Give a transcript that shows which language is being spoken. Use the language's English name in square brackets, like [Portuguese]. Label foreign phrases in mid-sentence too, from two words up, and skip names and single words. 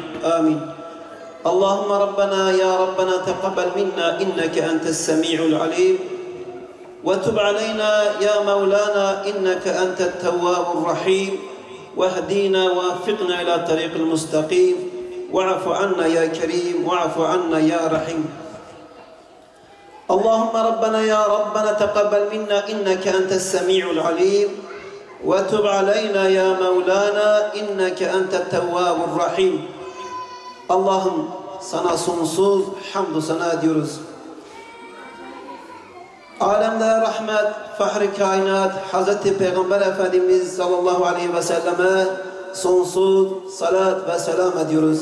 [Arabic] Amin. اللهم ربنا يا ربنا تقبل منا إنك أنت السميع العليم وتب علينا يا مولانا إنك أنت التواب الرحيم واهدنا ووفقنا إلى طريق المستقيم. واعف عنا يا كريم واعف عنا يا رحيم اللهم ربنا يا ربنا تقبل منا إنك أنت السميع العليم وتب علينا يا مولانا إنك أنت التواب الرحيم [Turkish] Allah'ım sana sonsuz hamdü sana diyoruz. Alemlere rahmet, fahri kainat, Hazreti Peygamber Efendimiz sallallahu aleyhi ve selleme sonsuz salat ve selam ediyoruz.